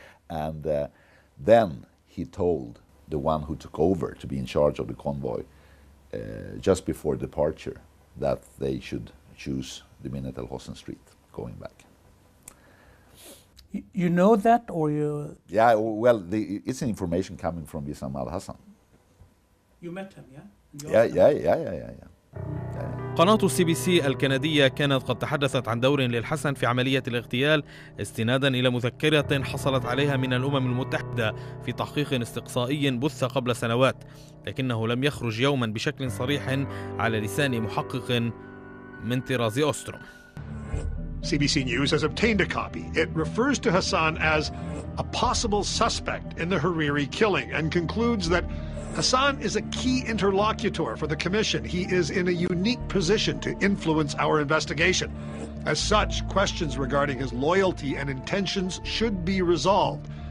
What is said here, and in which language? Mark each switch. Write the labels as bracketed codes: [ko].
[en] And then he told the one who took over to be in charge of the convoy just before departure that they should choose the Minnet El Hosn Street going back. You know that, or you? Yeah, well, it's an information coming from Wissam al-Hassan. You met him, Yeah. [ar] قناة CBC الكندية كانت قد تحدثت عن دور للحسن في عملية الاغتيال استنادا إلى مذكرة حصلت عليها من الأمم المتحدة في تحقيق استقصائي بث قبل سنوات، لكنه لم يخرج يوما بشكل صريح على لسان محقق من طراز اوستروم. [en] CBC News has obtained a copy. It refers to Hassan as a possible suspect in the Hariri killing and concludes that Hassan is a key interlocutor for the Commission. He is in a unique position to influence our investigation. As such, questions regarding his loyalty and intentions should be resolved.